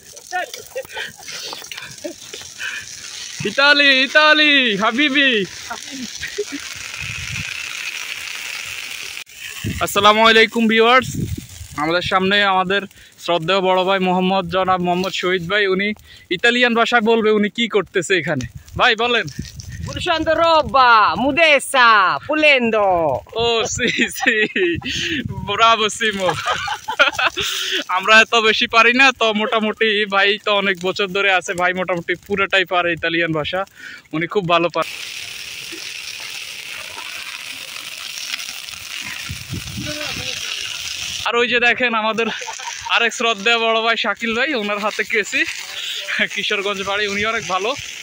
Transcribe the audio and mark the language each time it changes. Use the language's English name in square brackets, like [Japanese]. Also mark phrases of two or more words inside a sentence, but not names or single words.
[Bangla] ইতালি ইতালি হাবিবি। [Arabic] السلام عليكم [Bangla] ভিউয়ার্স, আমাদের সামনে আমাদের শ্রদ্ধেয় বড় ভাই জনাব মোহাম্মদ শহীদ ভাই, উনি ইতালিয়ান ভাষায় বলবে উনি কি করতেছে এখানে। ভাই বলেন। [Italian] Bruciando roba, mudessa, pulendo. Oh sì sì, bravo Simo। [Bangla] আমরা এত বেশি পারি না, তো মোটামুটি ভাই তো অনেক বছর ধরে আছে, ভাই মোটামুটি পুরোটাই পারে ইতালিয়ান ভাষা, উনি খুব ভালো পারে। আর ওই যে দেখেন আমাদের আরেক শ্রদ্ধেয় বড় ভাই শাকিল ভাই, ওনার হাতে কেছি, কিশোরগঞ্জ বাড়ি, উনি অনেক ভালো।